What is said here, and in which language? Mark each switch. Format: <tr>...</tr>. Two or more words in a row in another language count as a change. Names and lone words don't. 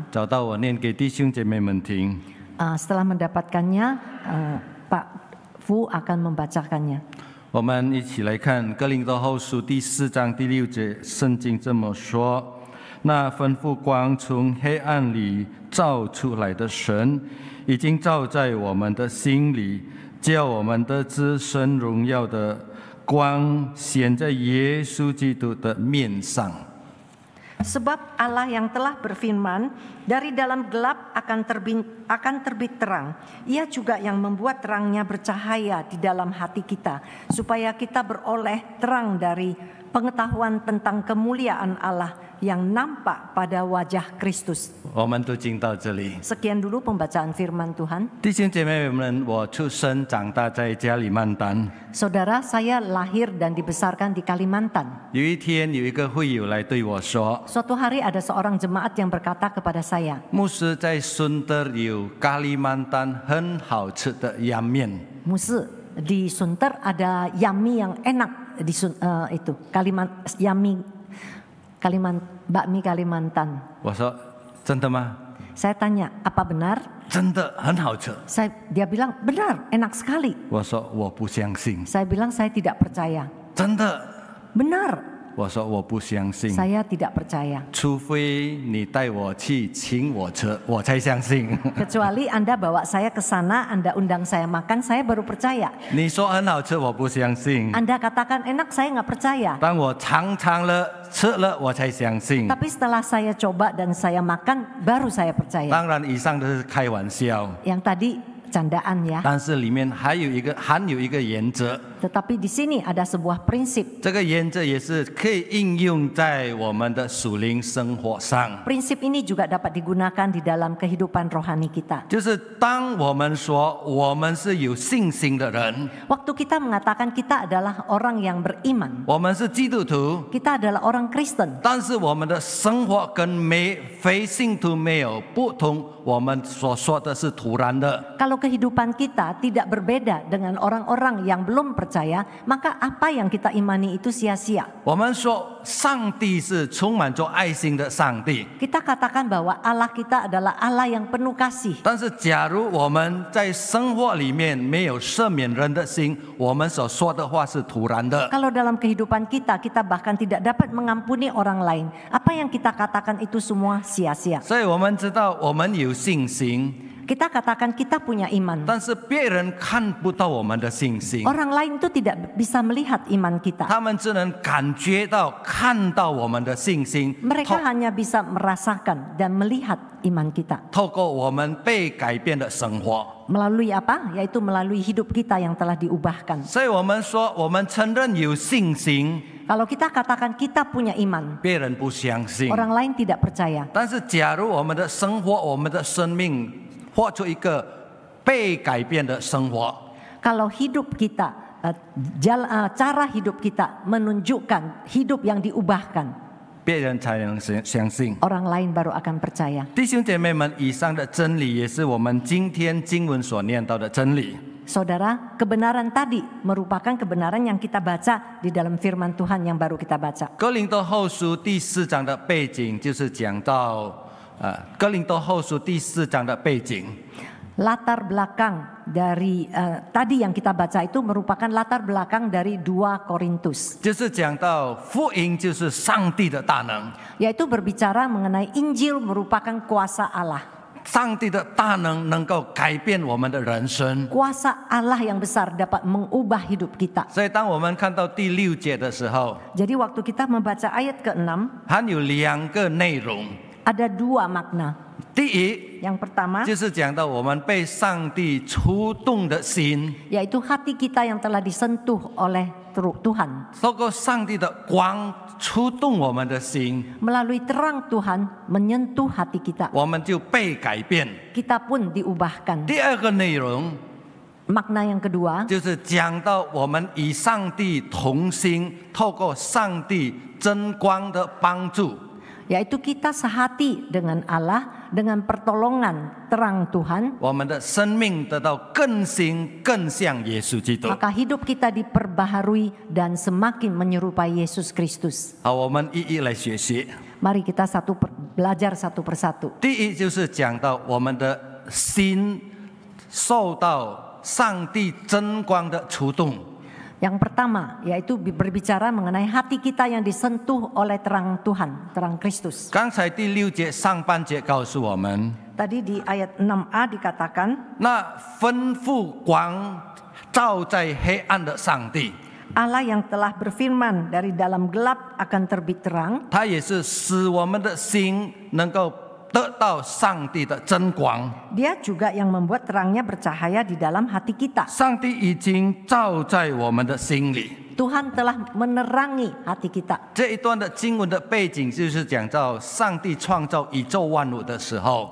<zh>找到我念给弟兄姐妹们听。</zh> <id>Setelah mendapatkannya, Pak Fu akan membacakannya.</id> <zh>我们一起来看哥林多后书第4章第6节，圣经这么说：那吩咐光从黑暗里照出来的神，已经照在我们的心里，叫我们得知神荣耀的光显在耶稣基督的面上。</zh> <id>Sebab Allah yang telah berfirman, dari dalam gelap akan terbit terang. Ia juga yang membuat terangnya bercahaya di dalam hati kita, supaya kita beroleh terang dari pengetahuan tentang kemuliaan Allah yang nampak pada wajah Kristus.</id> <zh>我们读经到这里，</zh> <id>Sekian dulu pembacaan firman Tuhan.</id> <zh>弟兄姐妹们，我出生长大在加里曼丹。</zh> <id>Saudara, saya lahir dan dibesarkan di Kalimantan.</id> <zh>有一天，有一个会友来对我说</zh> <id>Suatu hari ada seorang jemaat yang berkata kepada saya,</id> <zh>牧师在顺德有咖喱曼丹很好吃的洋面。</zh> <id>Musa, di Sunter ada yami yang enak di itu bakmi Kalimantan.</id> <zh>我说真的吗？</zh> <id>Saya tanya, apa benar?</id> <zh>真的很好吃。</zh> <id>Dia bilang, benar, enak sekali.</id> <zh>我说我不相信。</zh> <id>Saya bilang, saya tidak percaya.</id> <zh>真的？</zh> <id>Benar,</id> <zh>我说我不相信。</zh> <id>saya tidak percaya.</id> <zh>除非你带我去请我吃，我才相信。</zh> <id>Kecuali Anda bawa saya ke sana, Anda undang saya makan, saya baru percaya.</id> <zh>你说很好吃，我不相信。</zh> <id>Anda katakan enak, saya nggak percaya.</id> <zh>当我尝了、吃了，我才相信。</zh> <id>Tapi setelah saya coba dan saya makan, baru saya percaya.</id> <zh>当然，以上都是开玩笑，</zh> <id>Yang tadi candaan ya.</id> <zh>但是里面含有一个原则。</zh> <id>Tetapi di sini ada sebuah prinsip.</id> <zh>这个原则也是可以应用在我们的属灵生活上。</zh> <id>Prinsip ini juga dapat digunakan di dalam kehidupan rohani kita.</id> <zh>就是当我们说我们是有信心的人，</zh> <id>Waktu kita mengatakan kita adalah orang yang beriman,</id> <zh>我们是基督徒，</zh> <id>kita adalah orang Kristen.</id> <zh>但是我们的生活跟非信徒没有不同，我们所说的是突然的。</zh> <id>Kalau kehidupan kita tidak berbeda dengan orang-orang yang belum percaya, percaya, maka apa yang kita imani itu sia-sia.</id> <zh>我们说上帝是充满着爱心的上帝，</zh> <id>Kita katakan bahwa Allah kita adalah Allah yang penuh kasih.</id> <zh>但是假如我们在生活里面没有赦免人的心，我们所说的话是徒然的。</zh> <id>Kalau dalam kehidupan kita bahkan tidak dapat mengampuni orang lain, apa yang kita katakan itu semua sia-sia.</id> <zh>所以我们知道我们有信心，</zh> <id>Kita katakan kita punya iman.</id> <zh>但是别人看不到我们的信心，</zh> <id>Orang lain itu tidak bisa melihat iman kita.</id> <zh>他们只能感觉到、看到我们的信心，</zh> <id>Mereka hanya bisa merasakan dan melihat iman kita.</id> <zh>透过我们被改变的生活。</zh> <id>Melalui apa? Yaitu melalui hidup kita yang telah diubahkan.</id> <zh>所以我们说，我们承认有信心，</zh> <id>Kalau kita katakan kita punya iman,</id> <zh>别人不相信。</zh> <id>orang lain tidak percaya.</id> <zh>但是，假如我们的生活、我们的生命活出一个被改变的生活，</zh> <id>Kalau hidup kita, cara hidup kita menunjukkan hidup yang diubahkan,</id> <zh>别人才能相信。</zh> <id>orang lain baru akan percaya.</id> <zh>弟兄姐妹们，以上的真理也是我们今天经文所念到的真理。</zh> <id>Saudara, kebenaran tadi merupakan kebenaran yang kita baca di dalam firman Tuhan yang baru kita baca.</id> <zh>哥林多后书第4章的背景就是讲到，哥林多后书第4章的背景。</zh> <id>Latar belakang dari tadi yang kita baca itu merupakan latar belakang dari 2 Korintus.</id> <zh>就是讲到福音就是上帝的大能，</zh> <id>Yaitu berbicara mengenai Injil merupakan kuasa Allah.</id> <zh>上帝的大能能够改变我们的人生。</zh> <id>Kuasa Allah yang besar dapat mengubah hidup kita.</id> <zh>所以当我们看到第6节的时候，</zh> <id>Jadi waktu kita membaca ayat ke-6,</id> <zh>它有2个内容。</zh> <id>ada 2 makna.</id> <zh>第一，</zh> <id>Yang pertama</id> <zh>就是讲到我们被上帝触动的心，</zh> <id>yaitu hati kita yang telah disentuh oleh Tuhan.</id> <zh>透过上帝的光触动我们的心，</zh> <id>Melalui terang Tuhan menyentuh hati kita.</id> <zh>我们就被改变。</zh> <id>Kita pun diubahkan.</id> <zh>第2个内容</zh> <id>Makna yang kedua</id> <zh>就是讲到我们与上帝同心，透过上帝真光的帮助，</zh> <id>yaitu kita sehati dengan Allah dengan pertolongan terang Tuhan,</id> <zh>我们的生命得到更新，更像耶稣基督。</zh> <id>maka hidup kita diperbaharui dan semakin menyerupai Yesus Kristus.</id> <zh>好，我们一一来学习。</zh> <id>Mari kita belajar satu persatu.</id> <zh>第一就是讲到我们的心受到上帝真光的触动。</zh> <id>Yang pertama yaitu berbicara mengenai hati kita yang disentuh oleh terang Tuhan, terang Kristus.</id> <zh>刚才第6节上半节告诉我们，</zh> <id>Tadi di ayat 6a dikatakan,</id> <zh>那吩咐光照在黑暗的上帝，</zh> <id>Allah yang telah berfirman dari dalam gelap akan terbit terang,</id> <zh>他也是使我们的心能够得到上帝的真光。</zh> <id>Dia juga yang membuat terangnya bercahaya di dalam hati kita.</id> <zh>上帝已经照在我们的心里。</zh> <id>Tuhan telah menerangi hati kita.</id> <zh>这一段的经文的背景就是讲到上帝创造宇宙万物的时候，</zh>